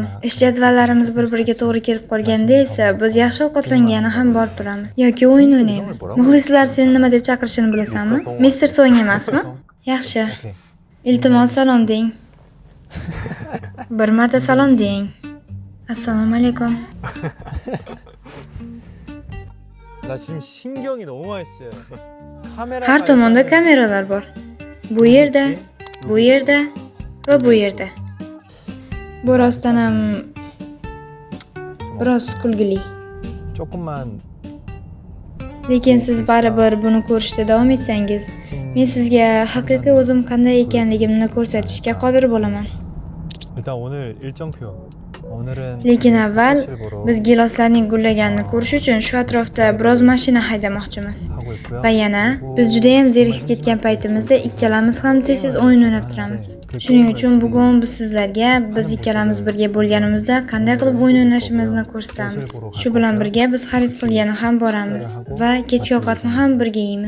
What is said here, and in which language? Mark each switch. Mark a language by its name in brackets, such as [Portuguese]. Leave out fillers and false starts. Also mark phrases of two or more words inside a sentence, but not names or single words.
[Uzbek] Ish jadvallarimiz bir-biriga to'g'ri kelib qolganda esa biz yaxshi ovqatlangani ham borib turamiz yoki o'yin o'ynaymiz. Muxlislar seni nima deb chaqirishini bilasanmi? Mister Song emasmi? Yaxshi. Iltimos salom deng. Bir marta salom deng. Assalomu alaykum. [Korean] 나 지금 신경이 너무 많이 쓰여요. [Uzbek] Har tomonda kameralar bor. Bu yerda va bu yerda. Bu rostdan ham biroz kulgili. [Korean] 조금만 [Uzbek] Lekin siz baribir buni ko'rishda davom etsangiz, men sizga haqiqiy o'zim qanday ekanligimni ko'rsatishga qodir bo'laman. [Korean] 일단 오늘 일정표. 오늘은 [Uzbek] Lekin avval biz giloslarning gullaganini ko'rish uchun shu atrofda biroz mashina haydamoqchimiz. [Korean] 하고 있고요. [Uzbek] Va yana biz juda ham zerikib ketgan paytimizda ikkalamiz ham tez-tez o'yin o'ynab turamiz. Shuning uchun bugun biz sizlarga biz ikkalamiz birga bo'lganimizda qanday qilib o'yin o'ynashimizni ko'rsatamiz. Shu bilan birga biz xarid qilgani ham boramiz va kechki ovqatni ham birga yeymiz.